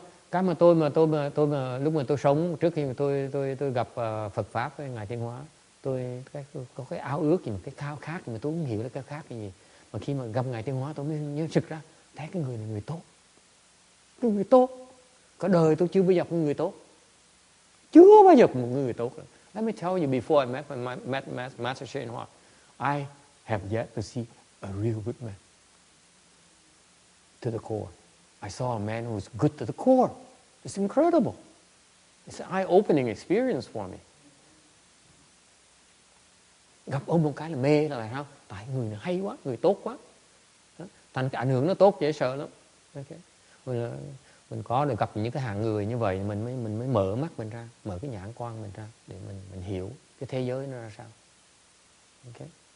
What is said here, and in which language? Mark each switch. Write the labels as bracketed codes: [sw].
[vi] Cái mà tôi lúc mà tôi sống, trước khi mà tôi gặp Phật pháp với ngài Thiên Hóa, tôi có cái ao ước gì, một cái khao khát mà tôi không hiểu là cái khao khát cái gì. Mà khi mà gặp ngài Thiên Hóa tôi mới nhớ sực ra, thấy cái người này người tốt. Cái người tốt. Cả đời tôi chưa bao giờ gặp một người tốt. Chưa bao giờ một người tốt. [en] Let me tell you, before I met Master Shin Hoa, I have yet to see a real good man. To the core. I saw a man who was good to the core. It's incredible. It's an eye-opening experience for me. [vi] Gặp ông một cái là mê là sao? Tại người này hay quá, người tốt quá. Thành cái ảnh hưởng nó tốt dễ sợ lắm. Okay. Mình có được gặp những cái hạng người như vậy mình mới mở mắt mình ra, mở cái nhãn quan mình ra để mình hiểu cái thế giới nó ra sao. Okay.